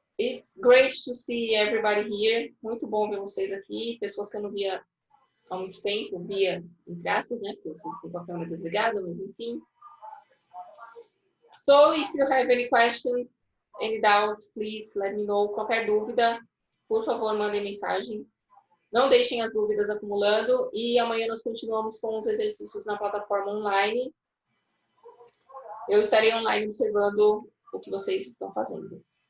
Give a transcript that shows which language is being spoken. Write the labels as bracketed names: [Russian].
[English] It's great to see everybody here. [Portuguese] Muito bom ver vocês aqui. Pessoas que eu não via há muito tempo, via entre aspas, né? Porque vocês têm com a câmera desligada, mas enfim. [English] So, if you have any question, any doubts, please let me know. [Portuguese] Qualquer dúvida, por favor, mandem mensagem. Não deixem as dúvidas acumulando. E amanhã nós continuamos com os exercícios na plataforma online. Eu estarei online observando o que vocês estão fazendo.